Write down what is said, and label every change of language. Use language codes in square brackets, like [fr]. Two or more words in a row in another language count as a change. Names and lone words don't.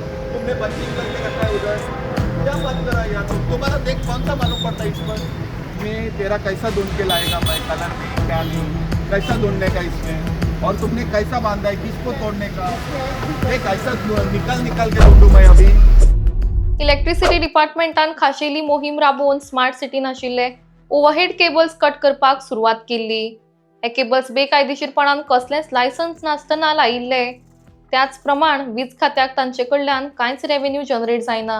[hi] तुमने बंचिंग करके रखा है उधर, क्या बात करा यार तुम्हारा देख कौन सा मालूम पड़ता है इस पर? मैं तेरा कैसा ढूंढ के लाएगा मैं, कलर नहीं क्या नहीं, कैसा ढूंढने का इसमें? और तुमने कैसा बांधा है, किसको तोड़ने का? ये कैसा निकल निकल के ढूंढू मैं अभी? [kok] इलेक्ट्रिसिटी डिपार्टमेंटान खाशेली मोहीम राबोवन स्मार्ट सिटीन आशिल्ले [en] overhead cables cut [kok] करपाक सुरवात केल्ली. हे केबल्स बेकायदेशीरपणान कसलेंच लायसन्स नासतना लायिल्ले. त्याच प्रमाण वीज खात्याक तांचे कडल्यान कांयच [en] revenue generate [kok] जायना.